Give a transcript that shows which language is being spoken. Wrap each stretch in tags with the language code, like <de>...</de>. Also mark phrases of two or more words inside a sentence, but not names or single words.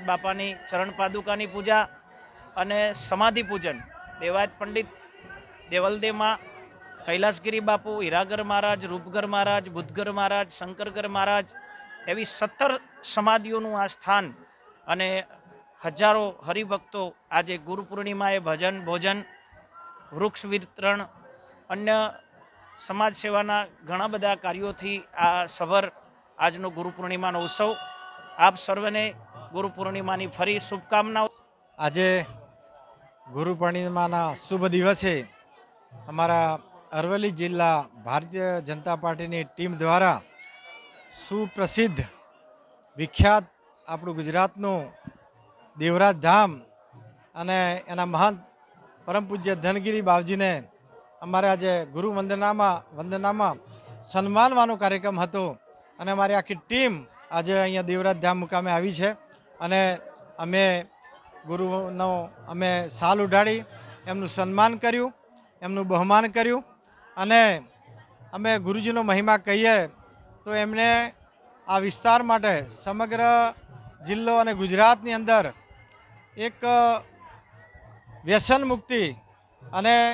<gu>બાપાની ચરણ પાદુકાની પૂજા અને સમાધિ પૂજન દેવાયત પંડિત દેવલદે માં, કૈલાસગિરી બાપુ, હીરાગર મહારાજ, રૂપગર મહારાજ, બુદ્ધગર મહારાજ, શંકરગર મહારાજ એવી 17 સમાધિઓનું આ સ્થાન અને હજારો હરિભક્તો આજ ગુરુ પૂર્ણિમાએ ભજન ભોજન વૃક્ષ વિતરણ અન્ય સમાજ સેવાના ઘણા બધા કાર્યોથી આ સભર આજનો ગુરુ પૂર્ણિમાનો ઉત્સવ। આપ સર્વને ગુરુ પૂર્ણિમાની ફરી શુભકામનાઓ। આજ ગુરુ પૂર્ણિમાના શુભ દિવસે અમરા અરવલી જિલ્લા ભારતીય જનતા પાર્ટી ટીમ દ્વારા સુપ્રસિદ્ધ વિખ્યાત આપણું ગુજરાતનું દેવરાજ ધામ અને એના મહાન પરમ પૂજ્ય ધનગીરી બાવજીને અમારે આજે ગુરુ વંદનામાં સન્માનવાનો કાર્યક્રમ હતો અને અમારી આખી ટીમ આજે અહીંયા દેવરાજ ધામ મુકામે આવી છે અને અમે ગુરુનો અમે સાલ ઉડાડી એમનું સન્માન કર્યું, એમનું બહુમાન કર્યું અને અમે ગુરુજીનો મહિમા કહીએ તો એમને આ વિસ્તાર માટે સમગ્ર જિલ્લો અને ગુજરાતની અંદર એક વ્યસન મુક્તિ અને</gu>